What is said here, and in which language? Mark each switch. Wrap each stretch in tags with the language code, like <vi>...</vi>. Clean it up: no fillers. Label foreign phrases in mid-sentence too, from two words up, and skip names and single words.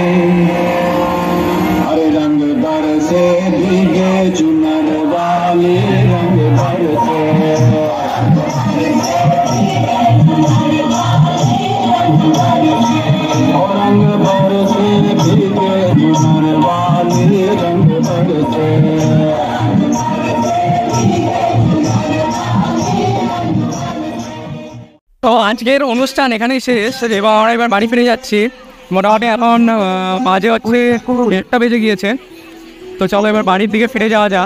<hi>हरे रंग बरसे भीगे चुनर वाले, रंग बरसे रंग बरसे भीगे चुनर वाले, रंग बरसे।</hi> <bn>তো আজকের অনুষ্ঠান এখানেই শেষ, এবং আমরা এবার বাড়ি ফিরে যাচ্ছি। মোটামুটি এখন বাজে হচ্ছে 1টা বেজে গিয়েছে। তো তো চলো এবার বাড়ির দিকে ফিরে যাওয়া যাক।</bn>